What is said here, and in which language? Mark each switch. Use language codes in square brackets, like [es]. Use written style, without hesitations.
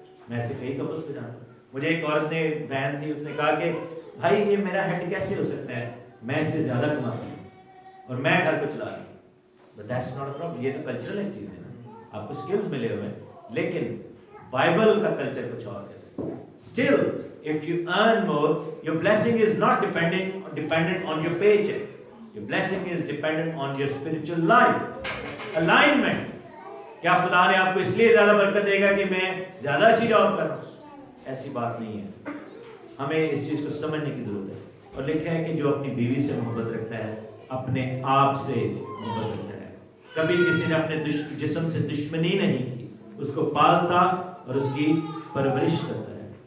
[hi] मैं ऐसे कई कपल्स पे जानता हूँ। मुझे एक औरत ने, बहन थी, उसने कहा कि भाई ये मेरा हेड कैसे हो सकता है, मैं इससे ज्यादा कमाती हूँ और मैं घर को चला रही हूँ। But that's not a problem. ये तो कल्चरल एक चीज है ना, आपको स्किल्स मिले हुए हैं, लेकिन बाइबल का कल्चर कुछ और है। [en] Still, if you earn more, your blessing is not dependent on your paycheck. Your blessing is dependent on your spiritual life. Alignment. [hi] क्या खुदा ने आपको इसलिए ज्यादा बरकत देगा कि मैं ज्यादा अच्छी जॉब कर रहा हूं? ऐसी बात नहीं है। हमें इस चीज को समझने की जरूरत है। और लिखा है कि जो अपनी बीवी से मोहब्बत रखता है अपने आप से मोहब्बत रखता है। कभी किसी ने अपने जिस्म से दुश्मनी नहीं की, उसको पालता और उसकी परवरिश करता है।